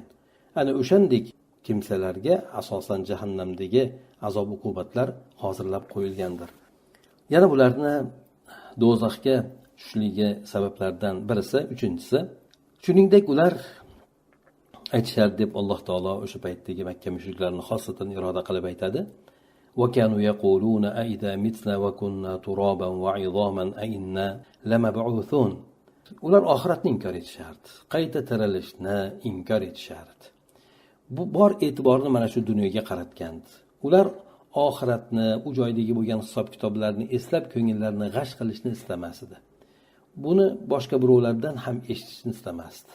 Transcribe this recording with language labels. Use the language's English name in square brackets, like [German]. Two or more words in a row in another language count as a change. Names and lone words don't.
[Uzbek] Ana o'shandek kimsalarga asosan jahannamdagi azob uqubatlar hozirlab qo'yilgandir. Yana bularni do'zaxga tushishligi sabablaridan birisi, uchinchisi, shuningdek ular aytishar deb Alloh taolo o'sha paytdagi Makka mushriklarini xosatan iroda qilib aytadi. [Arabic] وَكَانُوا يَقُولُونَ أَإِذَا مِتْنَا وَكُنَّا تُرَابًا وَعِظَامًا أَإِنَّا لَمَبْعُوثُونَ. [Uzbek] Ular oxiratni inkor etishardi, qayta tirilishni inkor etishardi. Bu bor e'tiborni mana shu dunyoga qaratgandi. Ular oxiratni, u joydagi bo'lgan hisob-kitoblarni eslab ko'ngillarini g'ash qilishni istamasdi. Buni boshqa birovlardan ham eshitishni istamasdi.